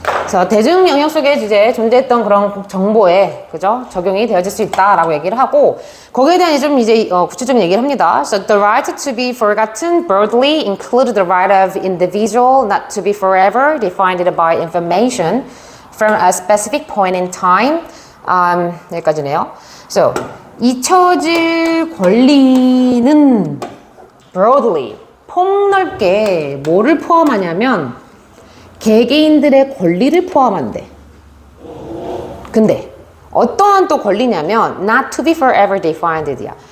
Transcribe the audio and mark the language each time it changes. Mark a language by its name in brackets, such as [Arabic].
[Korean] 그래서 대중 영역 속에 이제 존재했던 그런 정보에, 그죠? 적용이 되어질 수 있다라고 얘기를 하고, 거기에 대한 좀 이제 구체적인 얘기를 합니다. [English] So the right to be forgotten broadly include the right of individual not to be forever defined by information from a specific point in time. [Korean] 여기까지네요. So 잊혀질 권리는 broadly, 폭넓게 뭐를 포함하냐면 개개인들의 권리를 포함한대. 근데 어떠한 또 권리냐면 [English] not to be forever defined [Korean] 야.